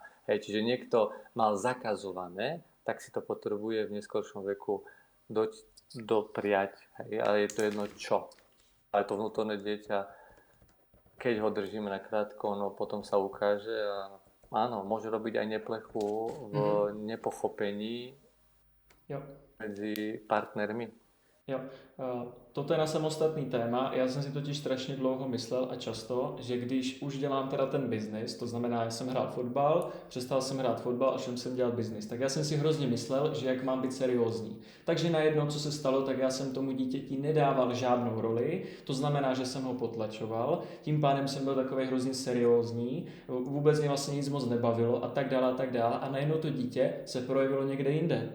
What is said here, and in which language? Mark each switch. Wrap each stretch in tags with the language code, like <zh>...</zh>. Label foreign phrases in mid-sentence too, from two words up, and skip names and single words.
<sk>Hej, čiže niekto mal zakazované, tak si to potrebuje v neskoršom veku dopriať. Hej, ale je to jedno čo. Ale to vnútorné dieťa, keď ho držíme na krátko, no potom sa ukáže a áno, môže robiť aj neplechu v nepochopení medzi partnermi.</sk> <cs>Jo, toto je na samostatný téma. Já jsem si totiž strašně dlouho myslel a často, že když už dělám teda ten biznis, to znamená, já jsem hrál fotbal, přestal jsem hrát fotbal a šel jsem dělat biznis, tak já jsem si hrozně myslel, že jak mám být seriózní. Takže najednou, co se stalo, tak já jsem tomu dítěti nedával žádnou roli, to znamená, že jsem ho potlačoval, tím pádem jsem byl takový hrozně seriózní, vůbec mě vlastně nic moc nebavilo a tak dále a najednou to dítě se projevilo někde jinde.</cs>